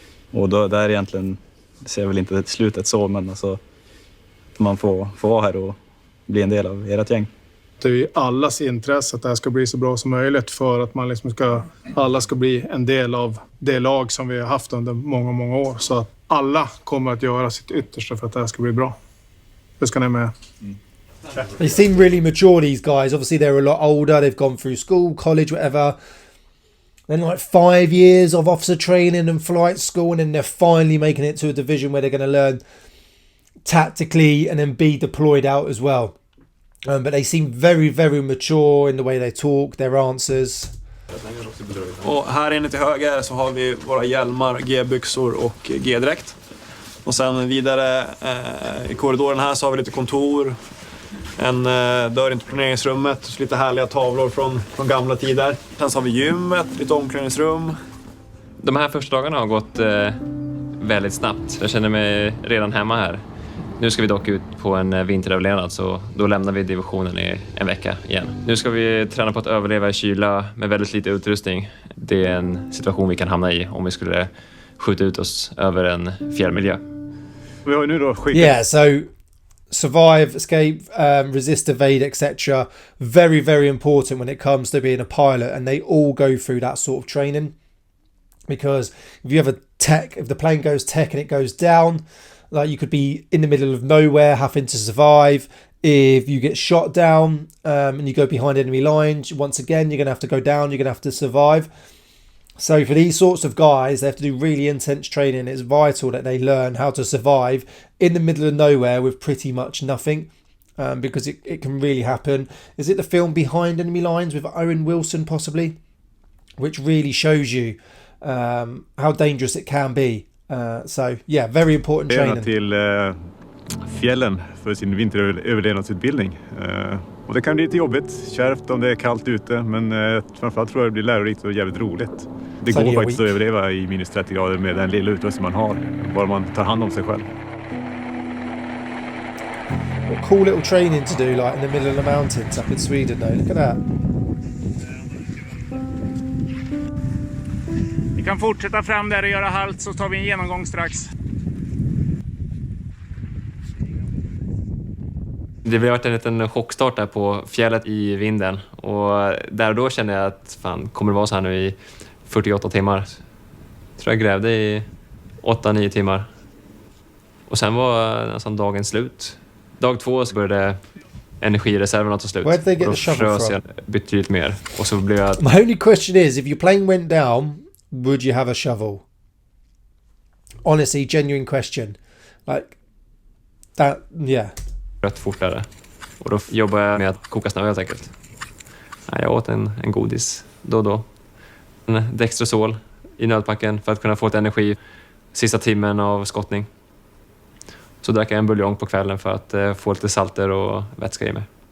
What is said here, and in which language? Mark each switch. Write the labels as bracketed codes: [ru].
[sv] Och då där egentligen, det ser väl inte slutet så, men alltså man får vara här och bli en del av ert gäng. Det är ju allas intresse att det här ska bli så bra som möjligt för att man liksom alla ska bli en del av det lag som vi har haft under många, många år. Så att alla kommer att göra sitt yttersta för att det här ska bli bra. Det ska ni med. [en] They seem really mature, these guys. Obviously they're a lot older, they've gone through school, college, whatever. Then like 5 years of officer training and flight school, and then they're finally making it to a division where they're going to learn tactically and then be deployed out as well. But they seem very, very mature in the way they talk, their answers. [sv] Och här inne till höger så har vi våra hjälmar, G-byxor och G-dräkt. Och sen vidare i korridoren här så har vi lite kontor, en dörr in till planeringsrummet, lite härliga tavlor från gamla tider. Sen så har vi gymmet, lite omklädningsrum. De här första dagarna har gått väldigt snabbt. Jag känner mig redan hemma här. Nu ska vi dock ut på en vinteröverlevnad, så då lämnar vi divisionen i en vecka igen. Nu ska vi träna på att överleva i kyla med väldigt lite utrustning. Det är en situation vi kan hamna i om vi skulle skjuta ut oss över en fjällmiljö. Vi har ju nu då skickat... [en] Yeah, so survive, escape, resist, evade, etc. Very, very important when it comes to being a pilot, and they all go through that sort of training. Because if you have a tech, if the plane goes tech and it goes down, like you could be in the middle of nowhere having to survive. If you get shot down and you go behind enemy lines, once again, you're going to have to go down, you're going to have to survive. So for these sorts of guys, they have to do really intense training. It's vital that they learn how to survive in the middle of nowhere with pretty much nothing, because it can really happen. Is it the film Behind Enemy Lines with Owen Wilson possibly? Which really shows you how dangerous it can be. So yeah, very important training. [sv] Till fjällen för sin vinteröverlevnadsutbildning. Och det kan bli lite jobbigt, kärvt om det är kallt ute, men framförallt tror jag det blir lärorikt och jävligt roligt. Det går faktiskt att överleva i minus 30 grader med den lilla utrustning man har, bara man tar hand om sig själv. [en] What cool little training to do, like in the middle of the mountains up in Sweden though. Look at that. [sv] Vi kan fortsätta fram där och göra halt, så tar vi en genomgång strax. Det har varit en liten chockstart där på fjället i vinden. Och där och då kände jag att fan, kommer det vara så här nu i 48 timmar. Jag tror jag grävde i 8-9 timmar. Och sen var nästan dagen slut. Dag 2 så började energireserverna ta slut. [en] Where did they get [sv] och då [en] the shovel [sv] frös jag betydligt mer. Och så blev jag... [en] My only question is, if your plane went down, would you have a shovel? Honestly, genuine question. Like, that, yeah. [sv] Rätt fortare. Och då jobbade jag med att koka snö helt enkelt. Jag åt en godis då och då. En Dextrosol i nödpacken för att kunna få ett energi sista timmen av skottning. Så drack jag en buljong på kvällen för att få lite salter och vätska i mig.